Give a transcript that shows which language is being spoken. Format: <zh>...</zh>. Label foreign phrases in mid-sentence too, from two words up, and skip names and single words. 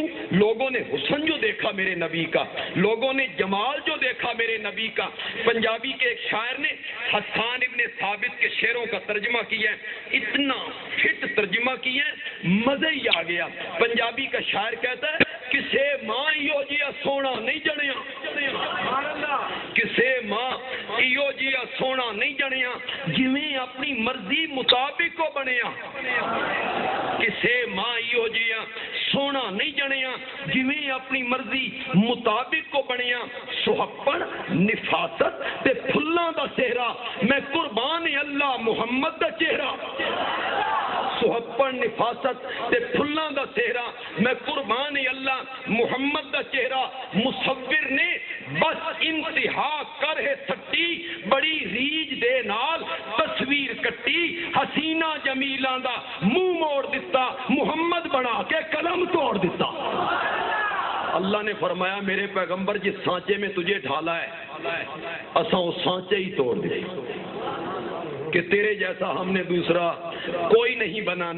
<ur>لوگوں نے حسن جو دیکھا میرے نبی کا، لوگوں نے جمال جو دیکھا میرے نبی کا۔ پنجابی کے ایک شاعر نے حسان ابن ثابت کے شعروں کا ترجمہ کیا ہے، اتنا فٹ ترجمہ کیا ہے مزہ ہی آ گیا۔ پنجابی کا شاعر کہتا ہے</ur> <pa>کسے ماں ایو جیا سونا نہیں جنیا، کسے ماں ایو جیا سونا نہیں جنیا جویں اپنی مرضی مطابق کو بنیا، کسے ماں ایو جیا سونا نہیں جنیا جویں اپنی مرضی مطابق کو بنیا۔ سہپن نفاست تے پھلاں دا چہرہ میں قربان اللہ محمد دا چہرہ، سہپن نفاست تے پھلاں دا چہرہ میں قربان اللہ محمد دا چہرہ۔ مصور نے بس انتہا کر ہے سٹی بڑی ریج دے نال تصویر کٹی، حسینہ جمیلاں دا منہ موڑ دیتا محمد بنا کے قلم توڑ دیتا۔</pa> <ur>اللہ نے فرمایا میرے پیغمبر جس سانچے میں تجھے ڈھالا ہے اساں وہ سانچے ہی توڑ دے کہ تیرے جیسا ہم نے دوسرا کوئی نہیں بنانا۔</ur>